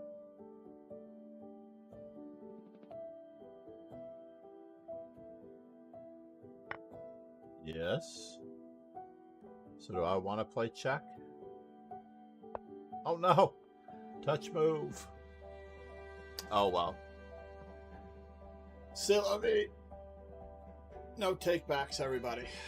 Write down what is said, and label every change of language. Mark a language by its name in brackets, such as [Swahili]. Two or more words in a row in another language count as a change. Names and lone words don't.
[English] Yes. So do I want to play check? Oh no! Touch move. Oh well. [French] C'est la vie. [English] No takebacks, everybody.